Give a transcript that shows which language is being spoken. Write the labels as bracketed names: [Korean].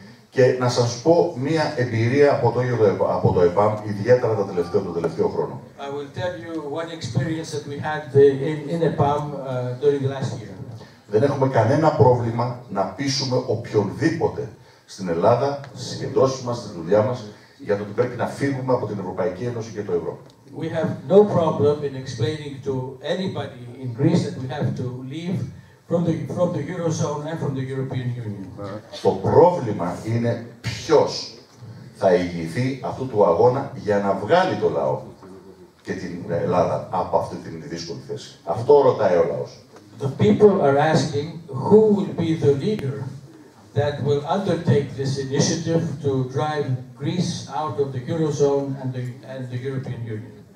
[Greek] Και να σας πω μία εμπειρία από το ΕΠΑΜ, ιδιαίτερα το τελευταίο χρόνο. [English] I will tell you one experience that we had in EPAM during the last year. [Greek] Δεν έχουμε κανένα πρόβλημα να πείσουμε οποιονδήποτε στην Ελλάδα, στις συγκεντρώσεις μας, στη δουλειά μας, για το ότι πρέπει να φύγουμε από την Ευρωπαϊκή Ένωση και το ευρώ. [English] We have no problem in explaining to anybody in Greece that we have to leave from the Eurozone and from the European Union. [Greek] Το πρόβλημα είναι ποιος θα ηγηθεί αυτού του αγώνα για να βγάλει το λαό και την Ελλάδα από αυτή την δύσκολη θέση. Αυτό ρωτάει ο λαός. [English] The people are asking who will be the leader that will undertake this initiative to drive Greece out of the Eurozone and the European Union.